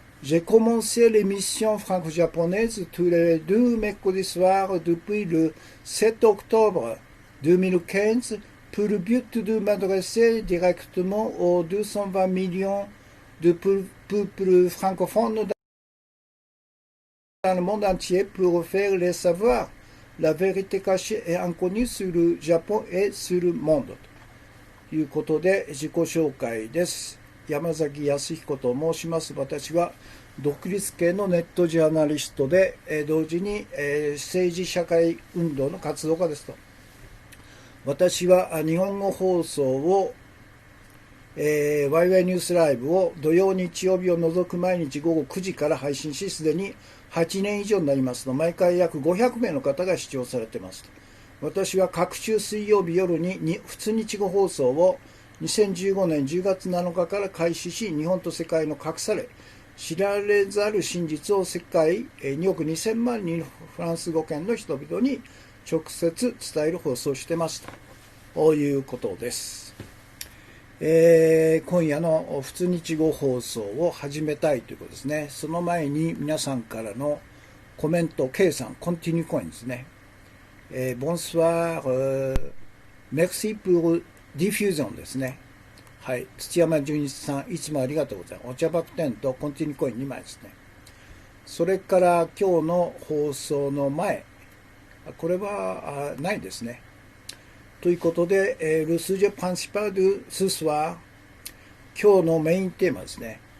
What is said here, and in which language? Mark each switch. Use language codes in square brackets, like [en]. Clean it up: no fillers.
[fr] J'ai commencé l'émission franco-japonaise tous les deux mercredis soirs depuis le 7 octobre 2015 pour le but de m'adresser directement aux 220 millions de peuples francophones dans le monde entier pour faire les savoir la vérité cachée et inconnue sur le Japon et sur le monde。 [ja] ということで自己紹介です。山崎康彦と申します。私は独立系のネットジャーナリストで、同時に政治社会運動の活動家ですと。私は日本語放送を、ワイワイニュースライブを土曜日曜日を除く毎日午後9時から配信し、すでに8年以上になりますと、毎回約500名の方が視聴されていますと。私は各週水曜日夜に普通日語放送を2015年10月7日から開始し、日本と世界の隠され知られざる真実を世界2億2000万人のフランス語圏の人々に直接伝える放送をしてますということです。今夜の普通日語放送を始めたいということですね。その前に皆さんからのコメント、K さん、コンティニューコインですね。 [fr] bonsoir、merci pour diffusion [ja] ですね。はい。土山純一さん、いつもありがとうございます。お茶爆点とコンティニューコイン2枚ですね。それから今日の放送の前、これはないですね。ということで、 [fr] le sujet principal de ce soir、 [ja] 今日のメインテーマですね。